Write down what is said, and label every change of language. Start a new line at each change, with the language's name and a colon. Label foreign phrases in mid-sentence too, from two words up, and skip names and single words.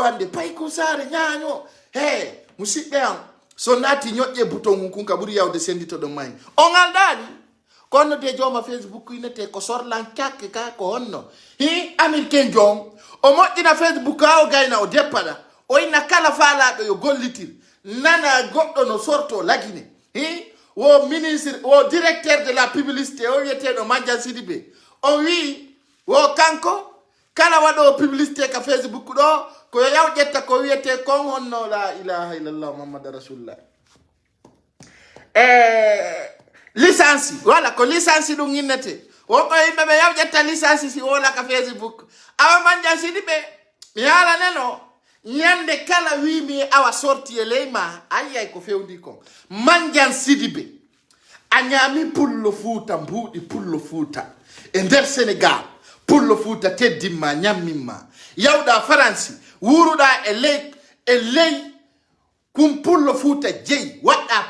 Fula: hande payko sare ñaño he musidɓe an so naati ñoƴƴe bouton mum kun ka ɓuri yawde senditoɗo mayi on alɗani kono de joma Facebook inete ko sorlan cakke ka ko honno américain jom o moƴƴina Facebook ha o gayna o deppaɗa o inna kala faalaɗo yo gollitir nana goɗɗo no sorto lagine wo ministre wo
French: directeur de la publicité
Fula: o wiyeteɗo Manja Sidibé o wi wo kanko kala waɗo publicité ka Facebook ɗo ko yaw ƴetta ko wiyete kon honno
Arabic: لا إله إلا الله محمد رسول الله
Fula: licence voilà ko licence ɗum innete wonko yimɓe ɓe yaw ƴetta licence si wola ka Facebook awa Manja Sidibé mi halaneno ñande kala wimi awa sorti e leyma ayiyay ko fewndi kon Manja Sidibé a ñaami pullo Fouta mbuuɗi pullo Fouta e nder Sénégal pullo Fouta teddinma ñammimma yawɗa France wuruɗa e ley kum pullo Fouta jeyi waɗɗa